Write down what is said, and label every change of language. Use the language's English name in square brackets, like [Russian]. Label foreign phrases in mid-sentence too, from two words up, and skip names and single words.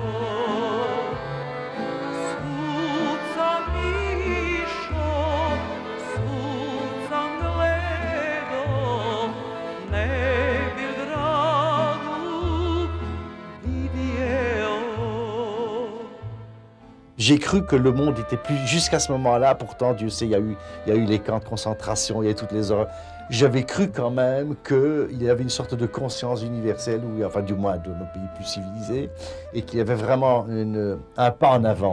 [Bosnian] Svud sam išao, svud sam gledao, ne bi dragu vidjeo. [French] J'ai cru que le monde était plus... Jusqu'à ce moment-là, pourtant, Dieu sait, il y a eu les camps de concentration, il y a eu toutes les horreurs. J'avais cru quand même qu'il y avait une sorte de conscience universelle, ou enfin du moins de nos pays plus civilisés, et qu'il y avait vraiment un pas en avant.